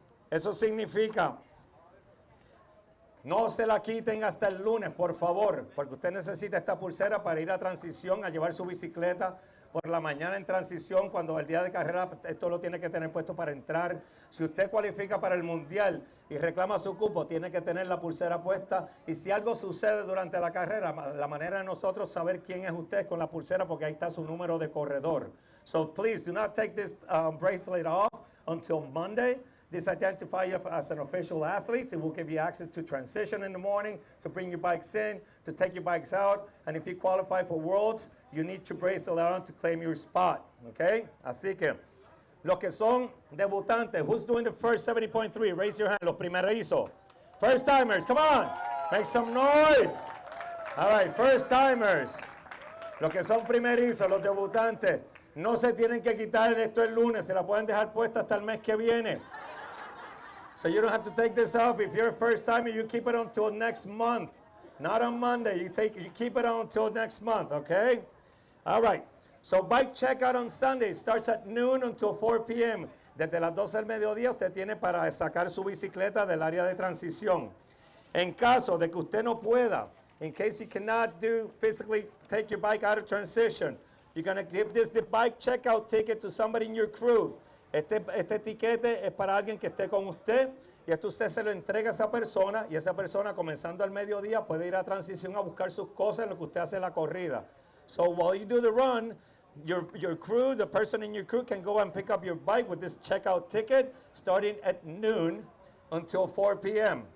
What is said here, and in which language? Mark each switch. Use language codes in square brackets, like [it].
[es] Eso significa, no se la quiten hasta el lunes, por favor, porque usted necesita esta pulsera para ir a transición, a llevar su bicicleta por la mañana en transición, cuando el día de carrera esto lo tiene que tener puesto para entrar. Si usted cualifica para el mundial y reclama su cupo, tiene que tener la pulsera puesta. Y si algo sucede durante la carrera, la manera de nosotros saber quién es usted con la pulsera, porque ahí está su número de corredor. [en] So please do not take this bracelet off until Monday. This identifies you as an official athlete. It will give you access to transition in the morning, to bring your bikes in, to take your bikes out. And if you qualify for Worlds, you need your bracelet on to claim your spot. Okay? [es] Así que, los que son debutantes, [en] who's doing the first 70.3? Raise your hand. [es] Los primerizos. [en] First timers, come on. Make some noise. All right, first timers. [es] Los que son primerizos, los debutantes, no se tienen que quitar esto el lunes. Se la pueden dejar puesta hasta el mes que viene. [en] So you don't have to take this off. If you're a first timer, you keep it until next month. Not on Monday. You keep it on until next month, okay? All right. So bike checkout on Sunday starts at noon until 4 p.m. [es] Desde las 12 del mediodía usted tiene para sacar su bicicleta del área de transición. En caso de que usted no pueda, [en] in case you cannot physically take your bike out of transition, You're going to give the bike checkout ticket to somebody in your crew. [es] Este etiquete es para alguien que esté con usted y esto usted se lo entrega a esa persona y esa persona comenzando al mediodía puede ir a transición a buscar sus cosas en lo que usted hace la corrida. [en] So while you do the run, your crew, the person in your crew can go and pick up your bike with this checkout ticket starting at noon until 4 p.m.